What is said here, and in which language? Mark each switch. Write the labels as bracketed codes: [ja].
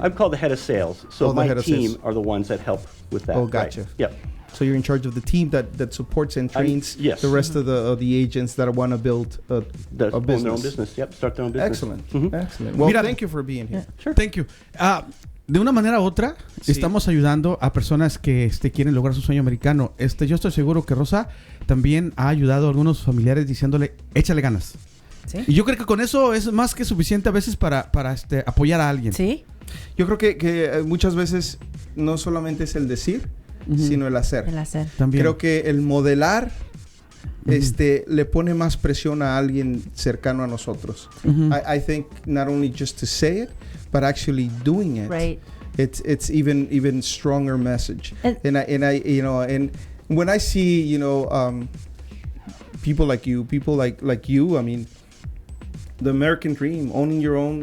[en] I'm called the head of sales. So Oh, the my head of team sales. are the ones that help with that. Oh, right. gotcha. Yep. So you're in charge of the team that supports and trains yes. the rest of the agents that want to build a That own business. their own business. Yep. Start their own business. Excellent. Mhm. Excellent. Well, [es] Mira- [en] thank you for being here. Sure. Thank you. [es] De una manera u otra, Sí. estamos ayudando a personas que quieren lograr su sueño americano. Yo estoy seguro que Rosa también ha ayudado a algunos familiares diciéndole, échale ganas. Sí. Y yo creo que con eso es más que suficiente a veces para apoyar a alguien. Sí. Yo creo que muchas veces no solamente es el decir, sino el hacer. El hacer. También. Creo que el modelar le pone más presión a alguien cercano a nosotros. Ujú. [en] I think not only just to say it, but actually doing it. Right. It's even stronger message. And- And when I see people like you, I mean, the American dream, owning your own